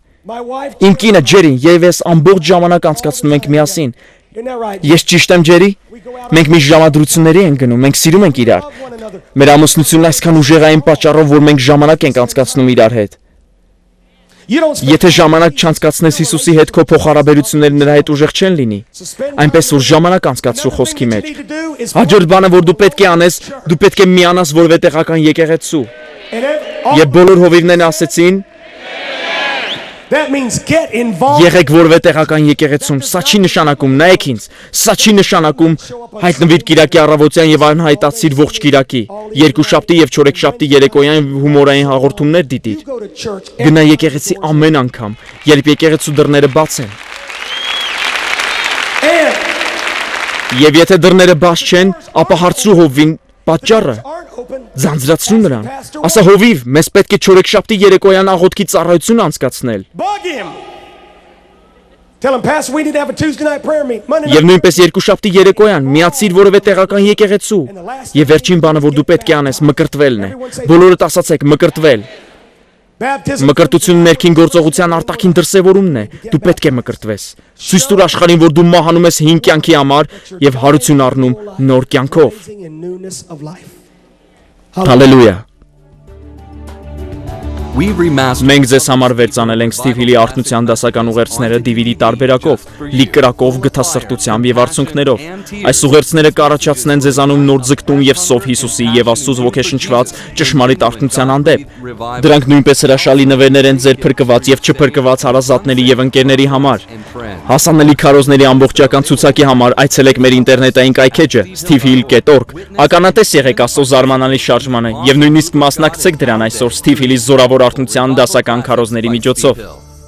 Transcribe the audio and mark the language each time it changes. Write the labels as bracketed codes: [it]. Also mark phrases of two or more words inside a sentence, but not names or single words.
[en] My wife. [hy] Իմ կինը Ջերին եւ ես ամբողջ ժամանակ անցկացնում ենք միասին։ [en] Isn't that right? [hy] Ես ճիշտ եմ, Ջերի։ Մենք մի ժամադրությունների ենք գնում, մենք սիրում ենք իրար։ [en] Love one another. [hy] Մեր ամուսնությունն այսքան ուժեղային պատճառով, որ մենք ժամանակ ենք անցկացնում իրար հետ։ [en] You don't spend [hy] Եթե ժամանակ չանցկացնես Հիսուսի հետ, քո փոխհարաբերությունները նրա հետ ուժեղ չեն լինի։ Այնպես որ ժամանակ անցկացրու խոսքի մեջ։ Հաջորդ բանը, որ դու պետք է անես, դու պետք է միանաս որևէ տեղական եկեղեցու։ Եվ բոլոր հովիվներն ասեցին. [en] That means get involved. [hy] Եղեք որևէ տեղական եկեղեցում, սա չի նշանակում, նայեք ինձ, սա չի նշանակում հայտնվիր Կիրակի առավոտյան եւ անհայտացիր ողջ Կիրակի, երկուշաբթի եւ չորեքշաբթի երեկոյան հումորային հաղորդումներ դիտիր։ [en] Go to church. [hy] Գնա եկեղեցի ամեն անգամ, երբ եկեղեցու դռները բաց են։ [en] And [hy] Եվ եթե դռները բաց չեն, ապա հարցրու հովին պատճառը, [en] aren't open. [hy] ձանձրացրու նրան։ Ասա հովիվ, մեզ պետք է չորեքշաբթի երեկոյան աղոթքի ծառայություն անցկացնել։ [en] Bug him. Tell him, Pastor, we need to have a Tuesday night prayer meeting. Monday [hy] Եվ [en] night. [hy] նույնպես երկուշաբթի երեկոյան միացիր որևէ տեղական եկեղեցու։ Եվ վերջին բանը, որ դու պետք է անես, մկրտվելն է։ Բոլորդ ասացեք մկրտվել։ [en] Baptism. [hy] Մկրտությունը ներքին գործողության արտաքին դրսևորումն է։ Դու պետք է մկրտվես։ Ցույց տուր աշխարհին, որ դու մահանում ես հին կյանքի համար եւ հարություն առնում նոր կյանքով։ [en] In newness of life. [hy] Հալելույա։ Մենք ձեզ համար վերցանել ենք Սթիվ Հիլի արթնության դասական ուղերձները DVD տարբերակով, լի կրակով, գթասրտությամբ եւ արցունքներով։ Այս ուղերձները կառաջացնեն ձեզանում նոր ձգտում եւ սով Հիսուսի եւ Աստծուց ոգեշնչված ճշմարիտ արթնության հանդեպ։ Դրանք նույնպես հրաշալի նվերներ են ձեր փրկված եւ չփրկված հարազատների եւ ընկերների համար։ Հասանելի քարոզների ամբողջական ցուցակի համար այցելեք մեր ինտերնետային կայքեջը stivhill.org։ Ականատես եղեք Աստծո զարմանալի շարժմանը եւ նույնիսկ մասնակցեք դրան այսօր Սթիվ Հիլի զորավոր արթնության դասական քարոզների միջոցով։